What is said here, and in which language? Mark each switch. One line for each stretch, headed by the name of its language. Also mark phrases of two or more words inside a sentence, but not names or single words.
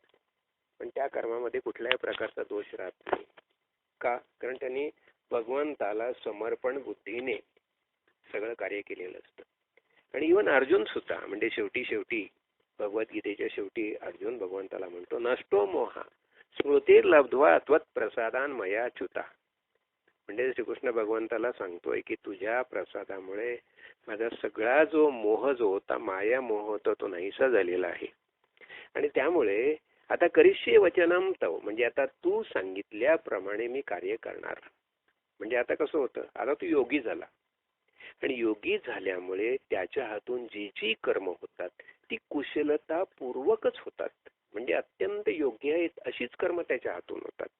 Marathi: पण त्या कर्मामध्ये कुठल्याही प्रकारचा दोष राहत नाही. का? कारण त्यांनी भगवंताला समर्पण बुद्धीने सगळं कार्य केलेलं असतं. आणि इव्हन अर्जुन सुद्धा, म्हणजे शेवटी भगवद्गीतेच्या शेवटी अर्जुन भगवंताला म्हणतो,
Sanskrit: नष्टो मोहा स्मृती लब्ध्वा त्वत् प्रसादान मया च्युता.
Marathi: म्हणजे श्रीकृष्ण भगवंताला सांगतोय की तुझ्या प्रसादामुळे माझा सगळा जो मोह जो होता, माया मोह होता, तो नाहीसा झालेला आहे. आणि त्यामुळे आता
Sanskrit: करिष्ये वचनम तव,
Marathi: म्हणजे आता तू सांगितल्याप्रमाणे मी कार्य करणार. म्हणजे आता कसं होतं, आता तू योगी झाला आणि योगी झाल्यामुळे त्याच्या हातून जी जी कर्म होतात ती कुशलतापूर्वकच होतात. म्हणजे अत्यंत योग्य आहेत अशीच कर्म त्याच्या हातून होतात.